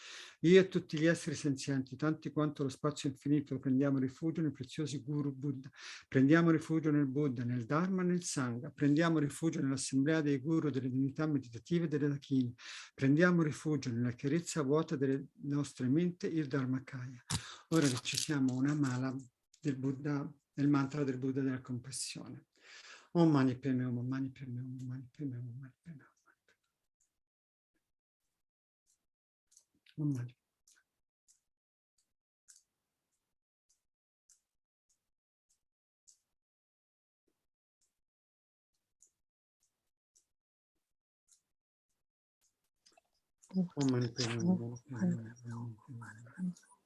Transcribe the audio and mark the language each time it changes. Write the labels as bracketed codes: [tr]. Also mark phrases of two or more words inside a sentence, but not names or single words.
[it] Io e tutti gli esseri senzienti, tanti quanto lo spazio infinito, prendiamo rifugio nei preziosi Guru Buddha, prendiamo rifugio nel Buddha, nel Dharma, nel Sangha, prendiamo rifugio nell'assemblea dei Guru, delle divinità meditative e delle Dakini, prendiamo rifugio nella chiarezza vuota delle nostre menti, il Dharmakaya. Ora recitiamo una mala del Buddha, del mantra del Buddha della compassione. [sa] Om Mani Padme Hum, Om Mani Padme Hum, Om Mani Padme Hum, Om Mani Padme Hum. Om Mani. Om Mani Padme Hum, Om Mani Padme Hum, Om Mani Padme Hum.